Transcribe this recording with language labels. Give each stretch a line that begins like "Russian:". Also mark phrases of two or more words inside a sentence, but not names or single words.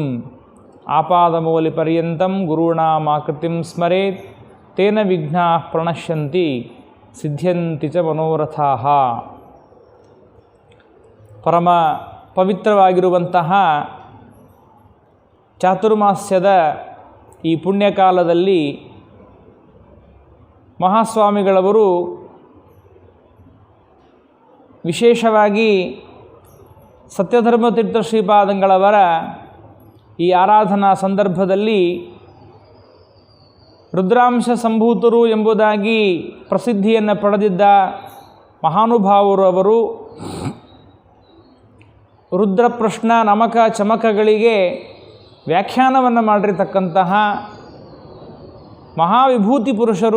Sanskrit: ಆಪಾದಮೌಲಿಪರ್ಯಂతం ಗುರುಣಾಮಾಕೃತಿಂ ಸ್ಮರೇತ್ ತೇನ ವಿಘ್ನಾಃ ಪ್ರಣಶ್ಯಂತಿ ಸಿದ್ಧ್ಯಂತಿ ಚ ಮನೋರಥಾಃ.
Kannada: ಪರಮ ಪವಿತ್ರವಾಗಿರುವಂತಹ ಚಾತುರ್ಮಾಸ್ಯದ ಈ ಪುಣ್ಯಕಾಲದಲ್ಲಿ ಮಹಾಸ್ವಾಮಿಗಳವರು ವಿಶೇಷವಾಗಿ ಸತ್ಯಧರ್ಮತೀರ್ಥ ಶ್ರೀಪಾದಂಗಳವರ ಈ ಆರಾಧನಾ ಸಂದರ್ಭದಲ್ಲಿ ರುದ್ರಾಂಶ ಸಂಭೂತರು ಎಂಬುದಾಗಿ ಪ್ರಸಿದ್ಧಿಯನ್ನು ಪಡೆದಿದ್ದ ಮಹಾನುಭಾವರು ಅವರು ರುದ್ರಪ್ರಶ್ನ ನಮಕ ಚಮಕಗಳಿಗೆ ವ್ಯಾಖ್ಯಾನವನ್ನು ಮಾಡಿರತಕ್ಕಂತಹ ಮಹಾವಿಭೂತಿ ಪುರುಷರು.